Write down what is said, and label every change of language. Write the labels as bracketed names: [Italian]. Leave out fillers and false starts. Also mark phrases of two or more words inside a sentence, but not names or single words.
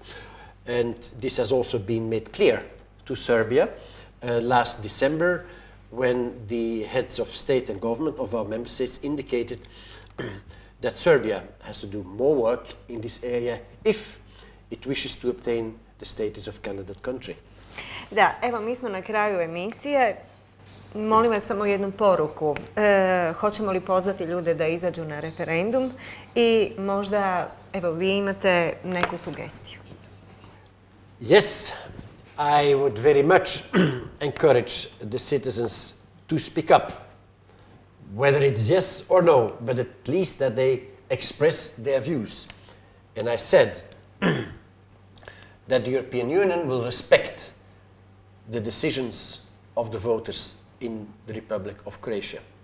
[English] And this has also been made clear to Serbia last December, when the heads of state and government of our member states indicated that Serbia has to do more work in this area if it wishes to obtain the status of candidate country. [Croatian] Da, evo, mi smo na kraju emisije. Molim vas samo jednu poruku. Hoćemo li pozvati ljude da izađu na referendum i možda, evo, vi imate neku sugestiju? [English] Yes, I would very much encourage the citizens to speak up, whether it's yes or no, but at least that they express their views. And I said that the European Union will respect the decisions of the voters in the Republic of Croatia.